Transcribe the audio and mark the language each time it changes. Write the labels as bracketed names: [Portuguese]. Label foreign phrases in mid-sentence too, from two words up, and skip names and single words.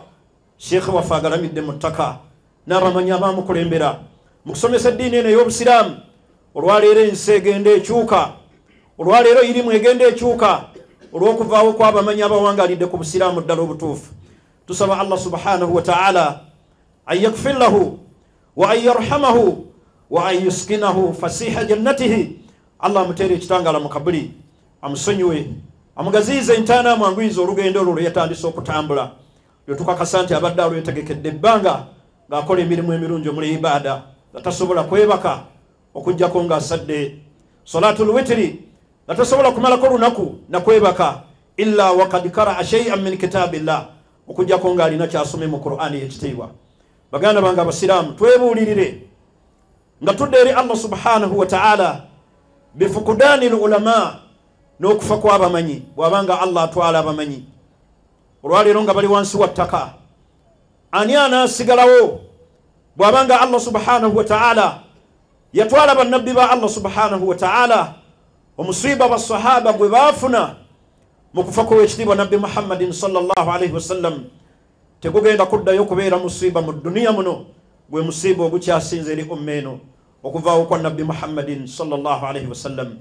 [Ganda] Sheikh waffe agalamidde mu ttaka n'abamanyi abaamukulembera mu kusomesa eddiini eno ey'obusiraamu. Olwaleero ensi egenda ekyuka, olwaleero irimu egenda ekyuka olw'okuvaawo kw'abamanyi abawangalidde ku busiraamu ddala obutuufu. [Arabic] Tusaba الله سبحانه وتعالى أن يغفر له وأن يرحمه وأن يسكنه فسيح جناته. [Ganda] Allah amuteere ekitangala mu kabuli, amusonyiwe, amugaziize entaana amwanguyiza olugendo olwo yatandise okutambula. Tukakasa nti abadde alwetegekedde ebbanga ng'akola emirimu emirungi omuli ibaada nga tasobola kwebaka okuggyako ng'asadde [Arabic] صلاة الوتر, [Ganda] nga tasobola kumalako lunaku na kwebaka [Arabic] إلا وقد قرأ شيئا من كتاب الله, [Ganda] okuggyako ng'alina kyasome mu Qur'ani ekitiibwa. Baganda bange abasiraamu, twebuulirire nga tudde eri Allah [Arabic] سبحانه وتعالى بفقدان العلماء, [Ganda] n'okufa kw'abamanyi bw'abanga Allah atwala abamanyi. Olwaleero nga bali wansi wa ttaka, ani anaasigalawo bw'abanga Allah [Arabic] سبحانه وتعالى [Ganda] yatwala bannabbi ba Allah [Arabic] سبحانه وتعالى? [Ganda] Omusiiba basahaba gwe baafuna mu kufa kw'ekitiibwa Nabbi Muhammadin [Arabic] صلى الله عليه وسلم [Ganda] tegugenda kuddayo kubeera musiiba mu duniya muno, gwe musiiba ogukyasinze eri ommeeno okuvaawo kwa Nabbi Muhammadin [Arabic] صلى الله عليه وسلم.